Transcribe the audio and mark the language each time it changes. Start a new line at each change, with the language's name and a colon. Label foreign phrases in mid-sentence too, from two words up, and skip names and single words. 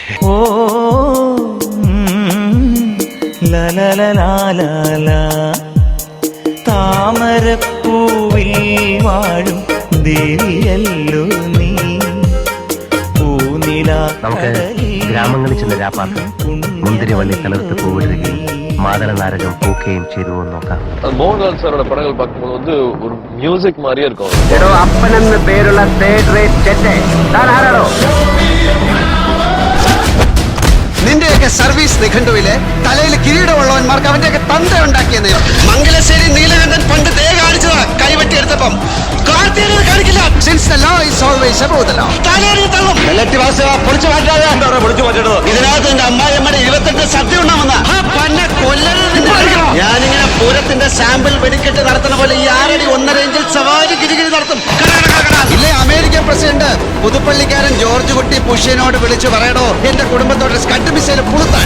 Malayalam: താമരപ്പൂവിൽ വാഴും ദേവിയല്ലോ നീ. നമുക്ക് ഗ്രാമങ്ങളിൽ ചെന്ന് രാപ്പാർക്കും മുന്തിരിവള്ളി തളർത്ത് പൂവിടുകയും മാതള നാരകം പൂക്കുകയും ചെയ്തു നോക്കാം.
Tamil: മോഹൻലാൽ സാറോட പടങ്ങൾ பார்க்கும்போது ஒரு மியூசிக் மாதிரியே இருக்கும்.
Malayalam: അപ്പനെന്ന് പേരുള്ള
English: third rate
Malayalam: ചെറ്റേ താൻ ആരാണോ? നിന്റെ അവന്റെയൊക്കെ സർവീസ് നിഘണ്ടുവില് തലയിൽ കിരീടമുള്ളവന്മാർക്ക് അവന്റെയൊക്കെ തന്ത്ര ഉണ്ടാക്കിയ നിയമം. മംഗലശ്ശേരി നീലകണ്ഠൻ പണ്ട് തേ കാണിച്ചതാ കൈവെട്ടിയെടുത്തപ്പം. കാർത്തികേയൻ കാണിക്കില്ല.
English: Since the law is always above the law.
Malayalam: തലയിൽ തള്ളും. പൊളിച്ചു മാറ്റാതെ ഇതിനകത്ത് എന്റെ അമ്മായിയമ്മയുടെ 28 സദ്യ ഉണ്ടാവുന്ന ഞാനിങ്ങനെ പൂരത്തിന്റെ സാമ്പിൾ വെടിക്കെട്ട് നടത്തുന്ന പോലെ ഈ 6 അടി 1.5 ഇഞ്ചിൽ സവാരി ഗിരിഗിരി നടത്തും. ഇല്ലേ അമേരിക്കൻ പ്രസിഡന്റ് പുതുപ്പള്ളിക്കാരൻ ജോർജ് കുട്ടി പുഷ്യനോട് വിളിച്ചു പറയണോ എന്റെ കുടുംബത്തോടെ സ്കഡ് മിസൈൽ പുളുത്താൻ.